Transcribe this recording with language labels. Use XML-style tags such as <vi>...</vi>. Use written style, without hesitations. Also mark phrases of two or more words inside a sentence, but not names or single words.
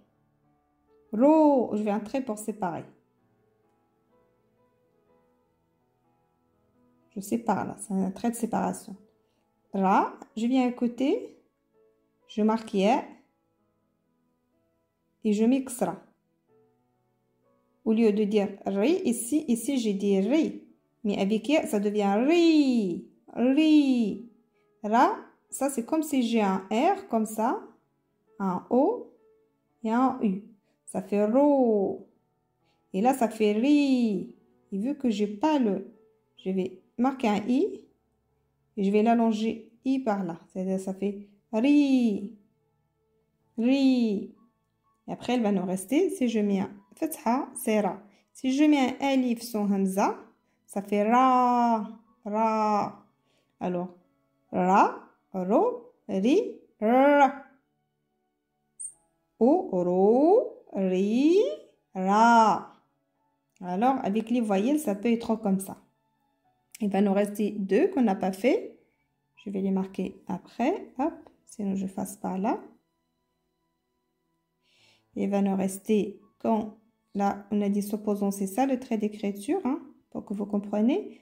<fr>Ro, je vais un trait pour séparer. Je sépare là, c'est un trait de séparation. Ra, je viens à côté, je marque ya et je mets ksra. Au lieu de dire ri, ici j'ai dit ri. Mais avec ya, ça devient ri. Ri. Ra, ça c'est comme si j'ai un R comme ça, un O et un U. Ça fait ro. Et là, ça fait ri. Et vu que j'ai pas le... Je vais marquer un I et je vais l'allonger I par là. C'est-à-dire ça fait ri. Ri. Et après, il va nous rester, si je mets un fatha, c'est ra. Si je mets un alif sans hamza, ça fait ra. Ra. Alors, ra, ro, ri, ra. O, ro, ri, ra. Alors, avec les voyelles, ça peut être comme ça. Il va nous rester deux qu'on n'a pas fait. Je vais les marquer après. Hop, sinon je fasse par là. Il va nous rester, quand là, on a dit s'opposant, c'est ça le trait d'écriture, hein, pour que vous compreniez.</fr>